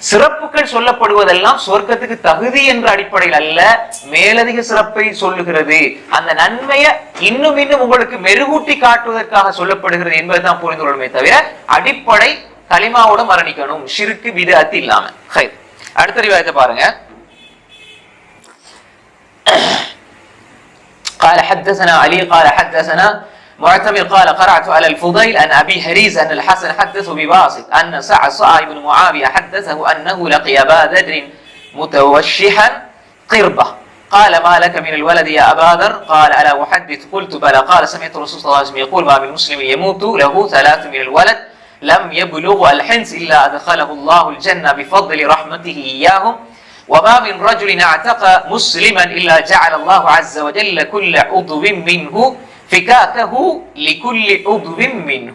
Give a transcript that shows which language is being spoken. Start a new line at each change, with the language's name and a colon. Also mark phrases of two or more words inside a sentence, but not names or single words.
Tamil: சிறப்புகள் சொல்லப்படுவதெல்லாம் சொர்க்கத்துக்கு தகுதி என்ற அடிப்படையில் அல்ல, மேலதிக சிறப்பை சொல்லுகிறது. அந்த நன்மையை இன்னும் இன்னும் உங்களுக்கு மெருகூட்டி காட்டுவதற்காக சொல்லப்படுகிறது என்பதுதான் புரிந்து கொள்ளுமே தவிர அடிப்படை கலிமாவோட மரணிக்கணும், ஷிர்க் பித்அத் இல்லாம. அடுத்த ரிவாயத்தை பாருங்க.
Arabic: قال حدثنا علي قال حدثنا معتمر قال قرأت على الفضيل عن أبي هريز أن الحسن حدثه بواسط أن صعصع بن معاوية حدثه أنه لقي أبا ذر متوشحا قربة قال ما لك من الولد يا أبا ذر قال ألا أحدث قلت بلى قال سمعت الرسول صلى الله عليه وسلم يقول ما من مسلم يموت له 3 من الولد لم يبلغ الحنس إلا أدخله الله الجنة بفضل رحمته إياهم وما من رجل اعتق مسلما إلا جعل الله عز وجل كل عضو منه فكاكه لكل عضو منه.